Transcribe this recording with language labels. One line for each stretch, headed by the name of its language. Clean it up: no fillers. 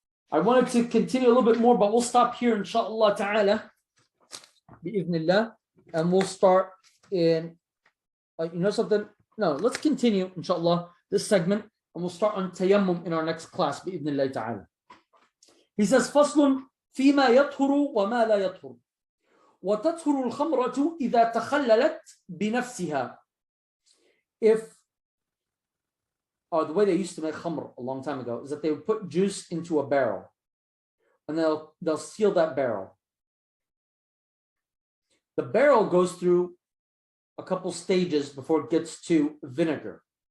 English: I wanted to continue a little bit more, but we'll stop here, inshallah ta'ala, bi'idhnillah, and we'll start in, you know something? No, let's continue, inshallah, this segment, and we'll start on tayammum in our next class, bi'idhnillah ta'ala. He says,
Arabic: فَصْلٌ فِيمَا يَطْهُرُ وَمَا لَا يَطْهُرُ وَتَطْهُرُ الْخَمْرَةُ إِذَا تَخَلَّلَتْ بِنَفْسِهَا.
English: If the way they used to make khamr a long time ago is that they would put juice into a barrel and they'll seal that barrel. The barrel goes through a couple stages before it gets to vinegar.